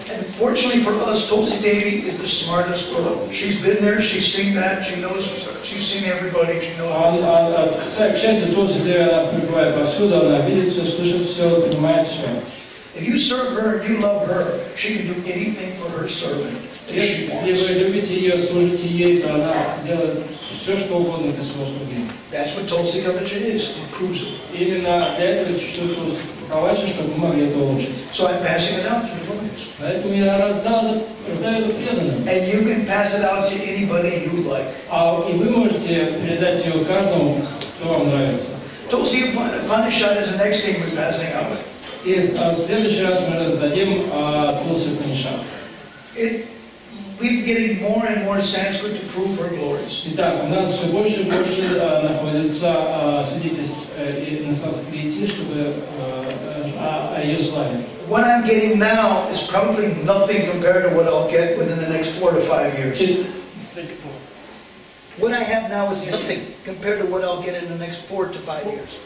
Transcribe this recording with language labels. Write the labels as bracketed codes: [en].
[en] And fortunately for us, Tulsi Devi is the smartest girl. She's been there, she's seen that, she knows, she's seen everybody, she knows. [ru] К счастью, Tulsi Devi, она пребывает повсюду, она видит все, слышит все, понимает все. [en] If you serve her and you love her, she can do anything for her servant. [ru] Если вы любите ее, служите ей, то она сделает все, что угодно для своего слуги. [en] That's what Tulsi Kavacha is. It proves it. [ru] Именно для этого существует Кавача, чтобы мы могли это улучшить. [en] So I'm passing it out to devotees. [ru] Поэтому я раздаю это преданным. [en] And you can pass it out to anybody you like. [ru] И вы можете передать ее каждому, кто вам нравится. [en] Tulsi Upanishad is the next thing we're passing out. [ru] И в следующий раз мы раздадим Тулси Упанишад. [en] We're getting more and more Sanskrit to prove her glories. [ru] Итак, у нас все больше и больше находится свидетельств на санскрите, чтобы о ее славе. [en] What I'm getting now is probably nothing compared to what I'll get within the next 4 to 5 years. What I have now is nothing compared to what I'll get in the next 4 to 5 years.